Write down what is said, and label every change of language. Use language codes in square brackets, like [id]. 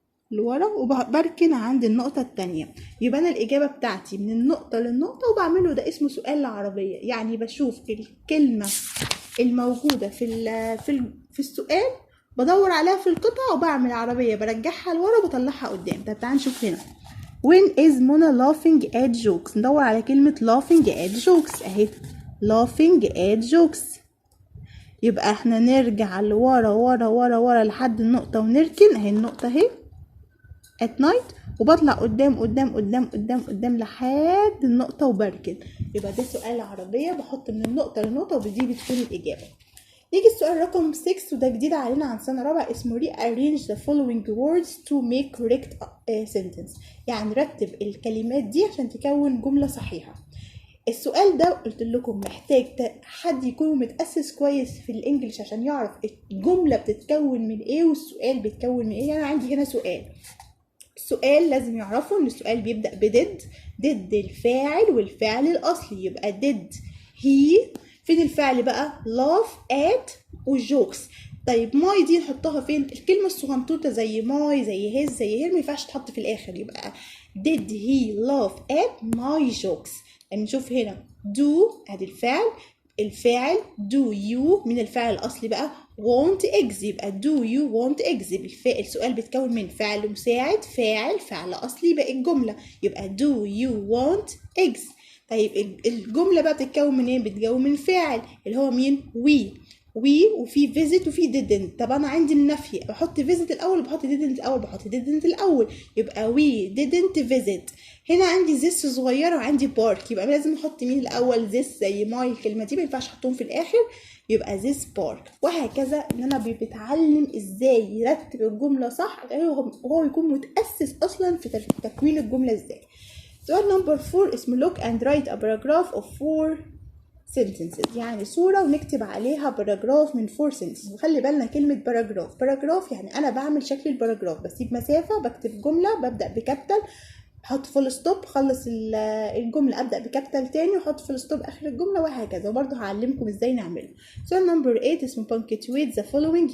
[ar] لورا وبركن عند النقطة التانية. يبقى أنا الإجابة بتاعتي من النقطة للنقطة وبعمله، ده اسمه سؤال العربية. يعني بشوف الكلمة الموجودة في السؤال، بدور عليها في القطعة وبعمل عربية، برجعها لورا وبطلعها قدام. طب تعالى نشوف هنا. [en] When is Mona laughing at jokes؟ [ar] ندور على كلمة [en] laughing at jokes [ar] اهي، [en] laughing at jokes. [ar] يبقى احنا نرجع لورا ورا ورا ورا لحد النقطة ونركن اهي، النقطة اهي [en] at night، [ar] وبطلع قدام قدام قدام قدام قدام لحد النقطة وبركن. يبقى ده سؤال عربية، بحط من النقطة للنقطة ودي بتكون الإجابة. يجي السؤال رقم 6 وده جديد علينا عن سنة رابعة، اسمه [en] rearrange the following words to make correct sentence. [ar] يعني رتب الكلمات دي عشان تكون جملة صحيحة. السؤال ده قلت لكم محتاج حد يكون متأسس كويس في الانجليش عشان يعرف الجملة بتتكون من ايه والسؤال بيتكون من ايه. يعني عندي هنا السؤال لازم يعرفوا ان السؤال بيبدأ بدid، ضد الفاعل والفعل الاصلي. يبقى [en] did he، [ar] فين الفعل بقى؟ [en] laugh at [ar] والجوكس. طيب ماي دي نحطها فين؟ الكلمة الصغنطوطة زي ماي زي هيز زي هير مينفعش تحط في الاخر. يبقى [en] did he laugh at my jokes. [ar] يعني نشوف هنا do ادي الفاعل [en] do you [ar] من الفعل الاصلي بقى [en] want eggs، [ar] يبقى [en] do you want eggs. [ar] السؤال بيتكون من فعل مساعد فعل اصلي بقى الجمله، يبقى [en] do you want eggs. [ar] طيب الجمله بقى بتتكون من ايه؟ بتتكون من فاعل اللي هو مين؟ we وفي visit وفي didn't. طب انا عندي النفي، بحط visit الاول وبحط didn't الاول، بحط didn't الاول، يبقى [en] we didn't visit. [ar] هنا عندي this صغيره وعندي park، يبقى لازم احط مين الاول؟ this زي my، الكلمه دي ما ينفعش احطهم في الاخر، يبقى [en] this park. [ar] وهكذا ان انا بيتعلم ازاي يرتب الجمله صح وهو يكون متاسس اصلا في تكوين الجمله ازاي. سؤال نمبر 4 اسمه [en] look and write a paragraph of 4 sentences. [ar] يعني صورة ونكتب عليها باراجراف من [en] 4 sentences. [ar] وخلي بالنا كلمة باراجراف يعني أنا بعمل شكل الباراجراف، بسيب مسافة، بكتب جملة، ببدأ بكابيتال، بحط فول ستوب، خلص الجملة أبدأ بكابيتال تاني وحط فول ستوب آخر الجملة، وهكذا. وبرضه هعلمكم ازاي نعمله. سؤال نمبر 8 اسمه [en] punctuate the following.